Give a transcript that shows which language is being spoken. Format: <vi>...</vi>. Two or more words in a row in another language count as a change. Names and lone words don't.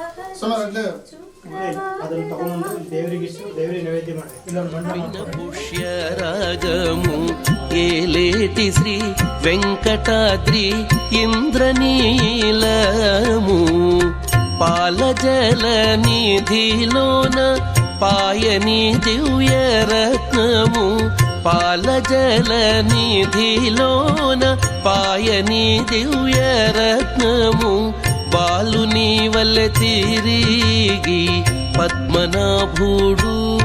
<kn>ಅದನ್ನು ತಗೊಂಡು ದೇವರಿಗೆ ಇಷ್ಟು ದೇವರಿಗೆ ನೈವೇದ್ಯ ಮಾಡಿ ಇಲ್ಲೊಂದು ಮಂಡ</kn> <te>పుష్యరాగము ఏలేటి శ్రీ వెంకటాద్రి ఇంద్రనీలము పాలజల నిధిలోన పాయని దివ్యరత్నము పాలజల నిధిలోన పాయని దివ్యరత్నము బాలుని వల్లె తిరిగి పద్మనాభుడు</te>